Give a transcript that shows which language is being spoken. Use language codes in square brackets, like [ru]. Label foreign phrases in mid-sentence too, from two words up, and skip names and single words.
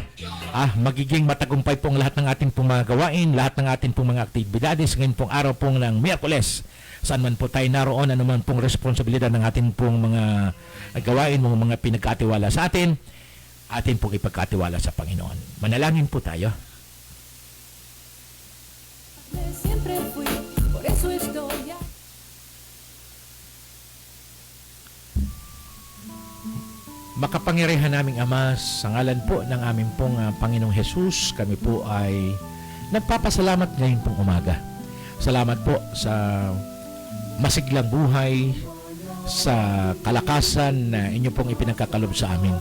[tl] Magiging matagumpay pong lahat ng ating pong mga gawain, lahat ng ating pong mga aktibidades ngayon pong araw pong ng Miyerkules. Saan man po tayo naroon, ano man pong responsibilidad ng ating pong mga gawain, mga pinagkatiwala sa atin pong ipagkatiwala sa Panginoon. Manalangin po tayo. [es] Siempre fui, por eso estoy aquí. [tl] Makapangyarihan naming Ama, sa ngalan po ng aming pong Panginoong Hesus, kami po ay nagpapasalamat ngayon pong umaga. Salamat po sa masiglang buhay, sa kalakasan na inyo pong ipinagkakalob sa amin.